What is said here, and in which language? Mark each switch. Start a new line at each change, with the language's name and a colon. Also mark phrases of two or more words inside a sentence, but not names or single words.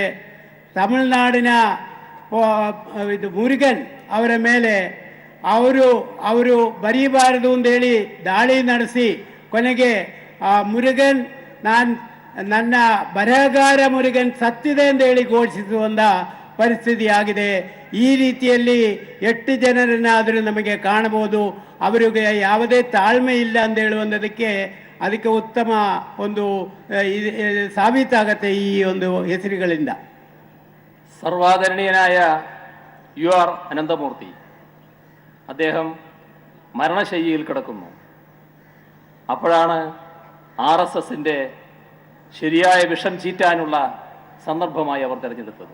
Kannada: ತಮಿಳುನಾಡಿನ ಇದು ಮುರುಗನ್ ಅವರ ಮೇಲೆ ಅವರು ಬರೀಬಾರದು ಅಂತೇಳಿ ದಾಳಿ ನಡೆಸಿ ಕೊನೆಗೆ ಮುರುಗನ್ ನನ್ನ ಬರಹಗಾರ ಮುರುಗನ್ ಸತ್ತಿದೆ ಅಂತ ಹೇಳಿ ಘೋಷಿಸುವಂಥ ಪರಿಸ್ಥಿತಿ ಆಗಿದೆ. ಈ ರೀತಿಯಲ್ಲಿ 8 ಜನರನ್ನಾದರೂ ನಮಗೆ ಕಾಣಬಹುದು. ಅವರಿಗೆ ಯಾವುದೇ ತಾಳ್ಮೆ ಇಲ್ಲ ಅಂತ ಹೇಳುವಂಥದಕ್ಕೆ ಅದಕ್ಕೆ ಉತ್ತಮ ಒಂದು ಸಾಬೀತಾಗತ್ತೆ ಈ ಒಂದು ಹೆಸರುಗಳಿಂದ.
Malayalam: സർവാദരണീയനായ UR അനന്തമൂർത്തി അദ്ദേഹം മരണശയ്യയിൽ കിടക്കുന്നു. അപ്പോഴാണ് RSSന്റെ ശരിയായ വിഷം ചീറ്റാനുള്ള സന്ദർഭമായി അവർ തിരഞ്ഞെടുത്തത്.